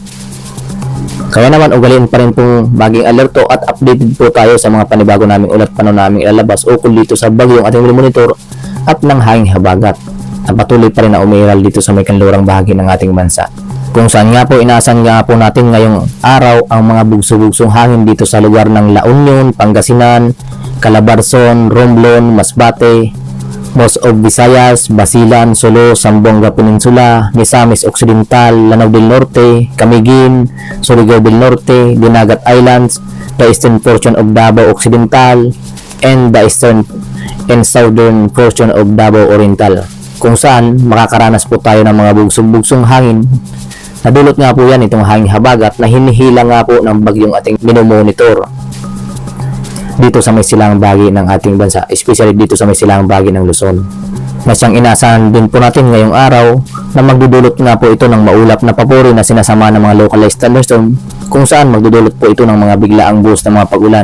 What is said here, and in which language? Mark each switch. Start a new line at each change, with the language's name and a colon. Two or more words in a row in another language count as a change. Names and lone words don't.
Filipino: Kaya naman ugaliin pa rin pong baging alerto at updated po tayo sa mga panibago naming ulat paano naming ilalabas ukol dito sa bagyong ating minomonitor at ng hanging habagat na patuloy pa rin na umiiral dito sa may kanlurang bahagi ng ating bansa. Kung saan nga po inaasahan nga po natin ngayong araw ang mga bugso-bugsong hangin dito sa lugar ng La Union, Pangasinan, Calabarzon, Romblon, Masbate,
English: Most of Visayas, Basilan, Sulu, Zamboanga Peninsula, Misamis Occidental, Lanao del Norte, Camiguin, Surigao del Norte, Dinagat Islands, the eastern portion of Davao Occidental, and the eastern and southern portion of Davao Oriental,
Filipino: kung saan makakaranas po tayo ng mga bugsong-bugsong hangin. Nadulot nga po yan itong hangin habagat na hinihila nga po ng bagyong ating minomonitor dito sa may silang bahagi ng ating bansa, especially dito sa may silang bahagi ng Luzon. Na siyang inaasahan din po natin ngayong araw na magdudulot nga po ito ng maulap na papuri na sinasama ng mga
English: localized thunderstorm,
Filipino: kung saan magdudulot po ito ng mga biglaang buhos na mga pag-ulan.